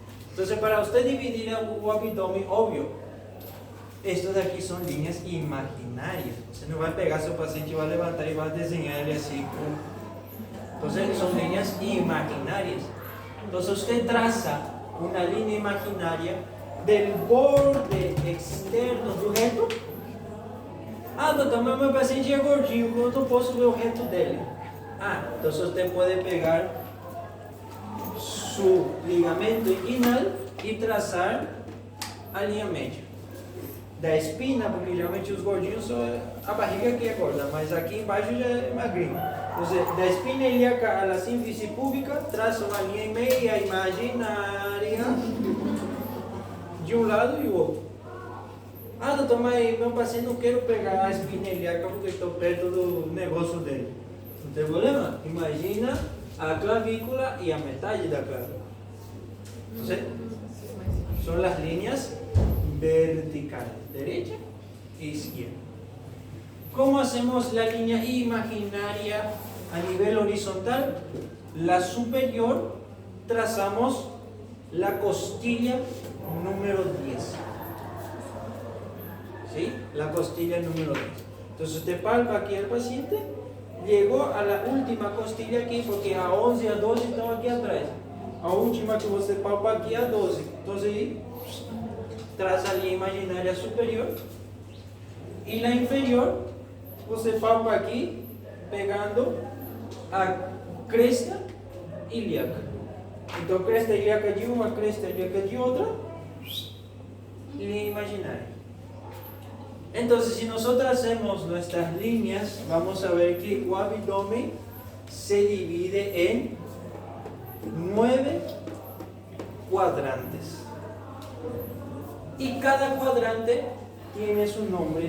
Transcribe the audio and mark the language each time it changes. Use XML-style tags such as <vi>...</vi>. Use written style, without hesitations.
<es>Entonces, para usted dividir el abdomen, obvio, estos de aquí son líneas imaginarias. Usted no va a pegar a su paciente y va a levantar y va a diseñarle así. Entonces, son líneas imaginarias. Entonces, usted traza una línea imaginaria del borde externo</es> <pt>do reto. Doutor, mas meu paciente é gordinho, eu não posso ver o reto dele.</pt> <es>Entonces usted puede pegar su ligamento inguinal y trazar</es> <pt>a linha média da espina, porque geralmente os gordinhos, a barriga aqui é gorda, mas aqui embaixo já é magrinho. Então, da espina ilíaca a la sínfisis púbica, traça uma linha meia imaginária de um lado e o outro. Doutor, mas meu paciente não quero pegar a espina ilíaca porque estou perto do negócio dele. Não tem problema? Imagina a clavícula y a metade da clavícula.</pt> <es>Entonces, son las líneas verticales, derecha e izquierda. ¿Cómo hacemos la línea imaginaria a nivel horizontal? La superior, trazamos la costilla número 10. ¿Sí? La costilla número 10. Entonces usted palpa aquí al paciente llegó a la última costilla aquí, porque a 11 a 12</es> <pt>estão aqui atrás. A última que você palpa aqui é a 12. Entonces aí, traça a linha imaginária superior. E na inferior, você palpa aqui, pegando a cresta ilíaca. Então, cresta ilíaca de uma, cresta ilíaca de outra, linha imaginária.</pt> <es>Entonces, si nosotros hacemos nuestras líneas, vamos a ver que el abdomen se divide en 9 cuadrantes. Y cada cuadrante tiene su nombre.</es>